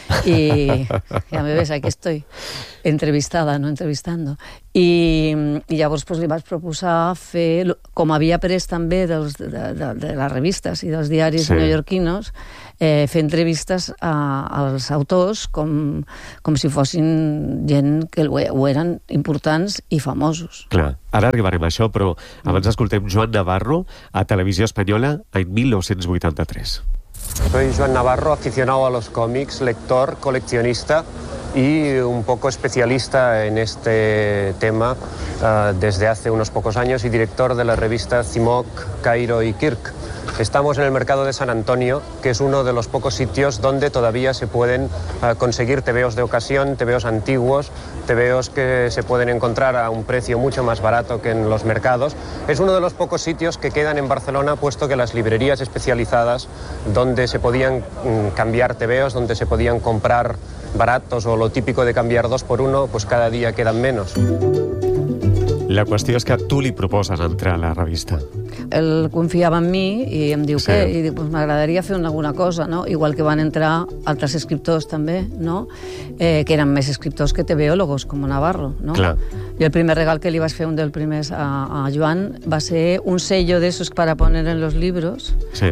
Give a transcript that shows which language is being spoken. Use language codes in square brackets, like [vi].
[es] I ja me ves, aquí estoy, entrevistada, no entrevistando. [ca] I llavors pues, li vaig proposar fer, com havia après també dels, de les revistes i dels diaris sí. neoyorquinos, fer entrevistes als autors com si fossin gent que ho eren importants i famosos. Clar, ara arribarem a això, però abans escoltem Joan Navarro a Televisió Espanyola en 1983. [es] Soy Joan Navarro, aficionado a los cómics, lector, coleccionista y un poco especialista en este tema desde hace unos pocos años y director de la revista Cimoc, Cairo y Kirk. Estamos en el mercado de San Antonio, que es uno de los pocos sitios donde todavía se pueden conseguir tebeos de ocasión, tebeos antiguos, tebeos que se pueden encontrar a un precio mucho más barato que en los mercados. Es uno de los pocos sitios que quedan en Barcelona, puesto que las librerías especializadas donde se podían cambiar tebeos, donde se podían comprar baratos o lo típico de cambiar dos por uno, pues cada día quedan menos. [ca] La qüestió és que tu li proposes entrar a la revista. Ell confiava en mi i em diu sí. què? I diu, pues m'agradaria fer alguna cosa, no? Igual que van entrar altres escriptors també, no? Que eren més escriptors que tebeòlogos, com Navarro, no? Clar. I el primer regal que li vas fer, un dels primers a Joan, va ser un sello d'esos [es] per a poner en los libros, [ca] sí.